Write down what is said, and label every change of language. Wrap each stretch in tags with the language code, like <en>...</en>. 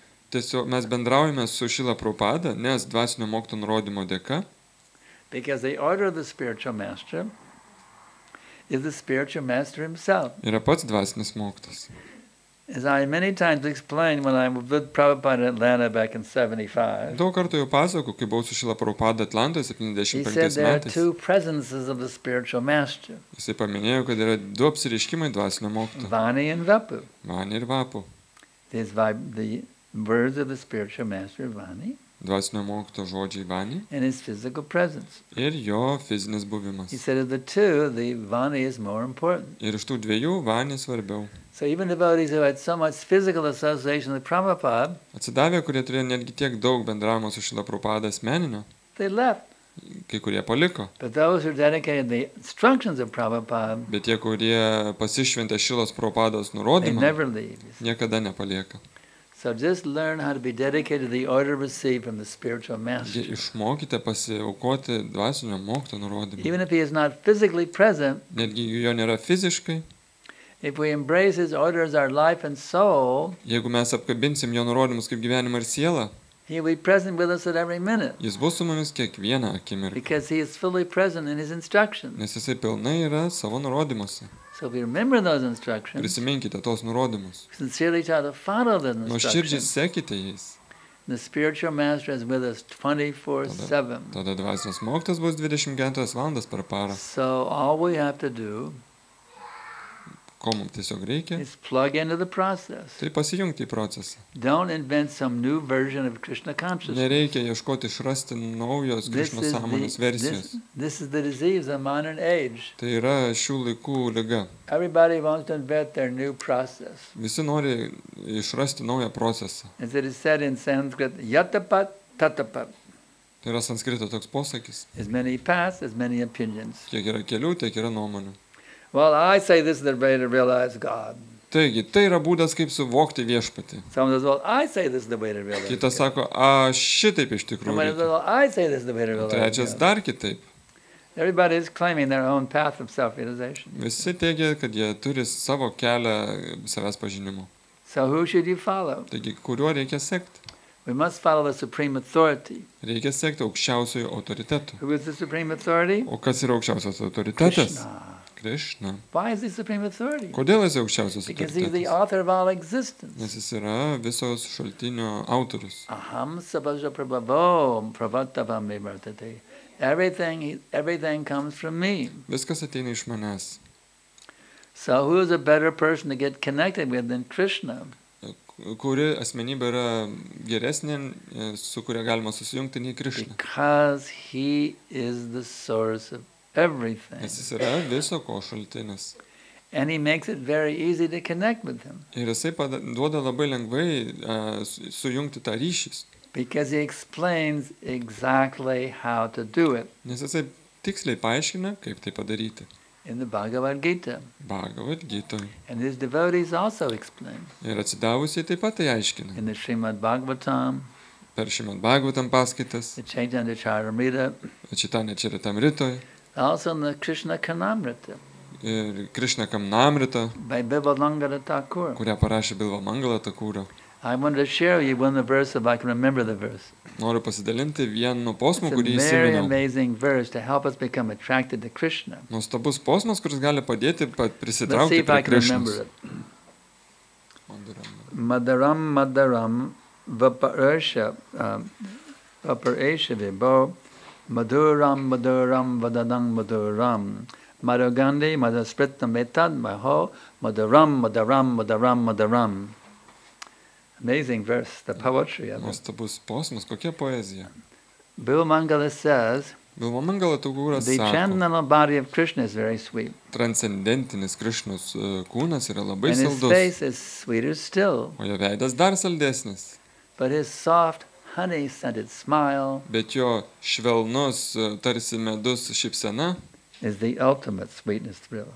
<lt>tiesiog mes bendraujame su Šila Prabhupada, nes dvasinio mokytojo nurodymo dėka,</lt> <en>Because the order of the spiritual master is the spiritual master himself.</en> <lt>yra pats dvasinis mokytojas.</lt> <en>As I many times explained when I was with Prabhupada in Atlanta back in 75,</en> <lt>Daug kartų jau pasakau, kai buvau su Šila Prabhupada Atlantoje</lt> <en>he said 75 there are</en> <lt>metais.</lt> <en>two presences of the spiritual master,</en> <lt>Jisai paminėjo, kad yra du apsiriškimai dvasinio mokytojo.</lt> <en>Vani and Vapu.</en> <lt>Vani ir Vapu.</lt> <en>There's the words of the spiritual master, Vani,</en> <lt>Dvasinio mokytojo žodžiai Vani</lt> <en>and his physical presence.</en> <lt>ir jo fizinis buvimas.</lt> <en>He said of the two, the Vani is more important.</en> <lt>Ir iš tų dviejų Vani svarbiau.</lt> <en>So even devotees who had so much physical association with Prabhupada,</en> <lt>Atsidavę, kurie turėjo netgi tiek daug bendravimo su Šila Prabhupada asmeninio,</lt> <en>they left.</en> <lt>kai kurie paliko.</lt> <en>But those who dedicated the instructions of Prabhupada,</en> <lt>Bet tie, kurie pasišventė Šilos Prabhupados</lt> <en>they</en> <lt>nurodymą,</lt> <en>never leave.</en> <lt>niekada nepalieka.</lt> <en>So just learn how to be dedicated to the order received from the spiritual master.</en> <lt>Išmokite pasiaukoti dvasinio mokytojo nurodymą.</lt> <en>Even if he is not physically present,</en> <lt>Netgi jo nėra fiziškai,</lt> <en>if we embrace his order as our life and soul,</en> <lt>jeigu mes apkabinsim jo nurodymus kaip gyvenimą ir sielą,</lt> <en>he will be present with us at every minute</en> <lt>jis bus su mumis kiekvieną akimirką,</lt> <en>because he is fully present in his instructions.</en> <lt>nes jisai pilnai yra savo nurodymuose.</lt> <en>So if we remember those instructions,</en> <lt>Prisiminkite tos nurodymus.</lt> <en>sincerely try to follow those</en> <lt>Nuoširdžiai</lt> <en>instructions,</en> <lt>sekite jais.</lt> <en>the spiritual master is with us 24/7.</en> <lt>Tada dvasinis mokytojas bus 24 valandas per parą.</lt> <en>So all we have to do</en> <lt>Ko mums tiesiog reikia,</lt> <en>is plug into the process.</en> <lt>tai pasijungti į procesą.</lt> <en>Don't invent some new version of Krishna consciousness.</en> <lt>Nereikia ieškoti išrasti naujos Krišnos sąmonės versijos.</lt> <en>This is the disease of modern age.</en> <lt>Tai yra šių laikų liga.</lt> <en>Everybody wants to invent their new process.</en> <lt>Visi nori išrasti naują procesą.</lt> <en>As it is said in Sanskrit,</en> <sa>yatapat tatapat.</sa> <lt>Tai yra sanskrito toks posakis.</lt> <en>As many paths, as many opinions.</en> <lt>Kiek yra kelių, tiek yra nuomonių.</lt> <en>Well, I say this is the way to realize God.</en> <lt>Taigi, tai yra būdas, kaip suvokti viešpatį.</lt> <en>Someone says, well, I say this is the way to realize</en> <lt>Kitas</lt> <en>God.</en> <lt>sako, šitaip iš tikrųjų</lt> <en>Someone says,</en> <lt>reikia.</lt> <en>well, I say this is the way to realize</en> <lt>Trečias</lt> <en>God.</en> <lt>dar kitaip.</lt> <en>Everybody is claiming their own path of self-realization.</en> <lt>Visi teigia, kad jie turi savo kelią savęs pažinimo.</lt> <en>So who should you follow?</en> <lt>Taigi, kuriuo reikia sekti?</lt> <en>We must follow the supreme authority.</en> <lt>Reikia sekti aukščiausiojo autoritetų.</lt> <en>Who is the supreme authority?</en> <lt>O kas yra aukščiausias autoritetas?</lt> <en>Krishna.</en> <lt>Krishna.</lt> <en>Why is he supreme authority?</en> <lt>Kodėl jis aukščiausias</lt> <en>Because he's the</en> <lt>autoritetas?</lt> <en>author of all existence.</en> <lt>Nes jis yra visos šaltinio autorius.</lt> <sa>Aham sabhaja prabhavo prabhatavam vivartate.</sa> <en>Everything comes from me.</en> <lt>Viskas ateina iš manęs.</lt> <en>So who is a better person to get connected with than Krishna?</en> <lt>Kuri asmenybė yra geresnė, su kuria galima susijungti nei Krishna.</lt> <en>Because he is the source of everything.</en> <lt>Nes jis yra viso ko šaltinis.</lt> <en>And he makes it very easy to connect with him.</en> <lt>Ir jisai duoda labai lengvai sujungti tą ryšį.</lt> <en>Because he explains exactly how to do it.</en> <lt>Nes jisai tiksliai paaiškina, kaip tai padaryti.</lt> <en>In the Bhagavad Gita.</en> <lt>Bhagavad Gita.</lt> <en>And his devotees also explain.</en> <lt>Ir atsidavusiai taip pat tai aiškina.</lt> <en>In the Srimad Bhagavatam,</en> <lt>Per Srimad Bhagavatam paskaitas,</lt> <en>the Chaitanya Charitamrita,</en> <lt>Chaitanya Charitamritoj</lt> <en>also in the Krishna Karnamrita</en> <lt>ir Krishna Kamnamrita,</lt> <en>by Bimalangara Thakur.</en> <lt>kurią parašė Bilva Mangala Thakura.</lt> <en>I wanted to share with you one of the verse if I can remember the verse.</en> <lt>Noriu pasidalinti vienu posmu,</lt> <en>It's</en> <lt>kurį</lt> <en>a very</en> <lt>įsiminiau.</lt> <en>amazing verse to help us become attracted to Krishna.</en> <lt>Nuostabus posmas, kuris gali padėti</lt> <en>Let's see</en> <lt>prisitraukti</lt> <en>if I can remember</en> <lt>Krishnos.</lt> <en>it.</en> <sa>Madaram vaparesha vibho maduram vadadang maduram madhugandhi madhaspritam etad maho madaram.</sa> <en>Amazing verse, the poetry of it.</en> <lt>Nuostabus posmas, kokia poezija.</lt> <en>Bimalangala says,</en> <lt>Bilva Mangala Thakura</lt> <en>the</en> <lt>sako,</lt> <en>transcendental body of Krishna is very sweet.</en> <lt>transcendentinis Krishnos kūnas yra labai</lt> <en>And his</en> <lt>saldus,</lt> <en>face is sweeter still.</en> <lt>o jo veidas dar saldesnis.</lt> <en>But his soft, honey-scented smile</en> <lt>Bet jo švelnus, tarsi medus šypsena</lt> <en>is the ultimate sweetness thrill.</en>